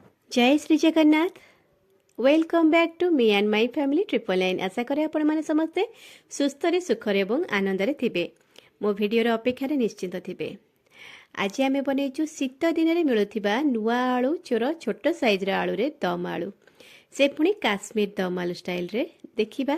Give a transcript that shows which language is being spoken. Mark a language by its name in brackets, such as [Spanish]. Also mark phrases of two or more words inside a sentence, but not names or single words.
[Odia] ଜୟ ଶ୍ରୀ ଜଗନ୍ନାଥ। [English] Welcome back to me and my family 999. [Odia] ଆଶା କରେ ଆପଣ ମାନେ ସମସ୍ତେ ସୁସ୍ଥ ରେ ସୁଖ ରେ ଏବଂ ଆନନ୍ଦ ରେ ଥିବେ। ମୋ ଭିଡିଓ ରେ ଅପେକ୍ଷା ରେ ନିଶ୍ଚିନ୍ତ ଥିବେ। ଆଜ ଆମେ ବନେଇଛୁ ଶୀତ ଦିନ ରେ ମିଳୁଥିବା ନୂଆ ଆଳୁ ଚୋର ଛୋଟ ସାଇଜ ରେ ଆଳୁ ରେ ଦମ ଆଳୁ, ସେ ପୁଣି କାଶ୍ମୀର ଦମ ଆଳୁ ଷ୍ଟାଇଲ ରେ ଦେଖିବା।